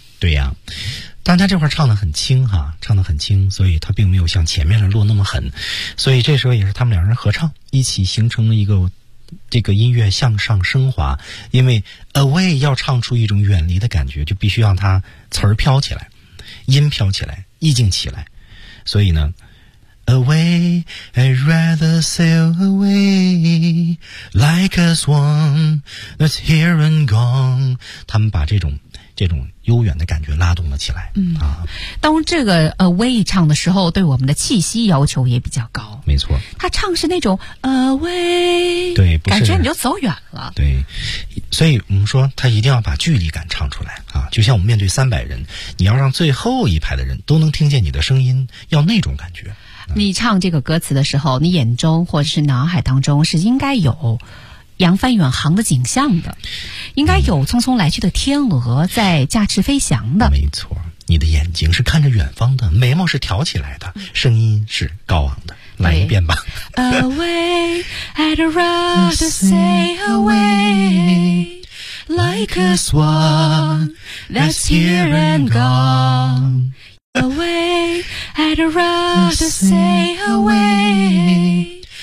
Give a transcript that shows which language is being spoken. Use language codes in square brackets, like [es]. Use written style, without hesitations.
[zh] 对呀，但他这块唱得很轻哈，唱得很轻，所以他并没有像前面的落那么狠，所以这时候也是他们两人合唱一起形成了一个这个音乐向上升华。因为 away 要唱出一种远离的感觉，就必须让他词儿飘起来，音飘起来，意境起来。所以呢 [en] away I'd rather sail away like a swan that's here and gone。 [zh] 他们把这种悠远的感觉拉动了起来。嗯，当这个 away 唱的时候，对我们的气息要求也比较高。没错，他唱是那种 away，对，不是，感觉你就走远了。对，所以我们说他一定要把距离感唱出来啊，就像我们面对300人，你要让最后一排的人都能听见你的声音，要那种感觉。你唱这个歌词的时候，你眼中或者是脑海当中是应该有扬帆远航的景象的，应该有匆匆来去的天鹅在驾翅飞翔的。没错，你的眼睛是看着远方的，眉毛是挑起来的，声音是高昂的。来一遍吧。 [en] Away, I'd rather sail away like a swan that's here and gone. Away, I'd rather sail away.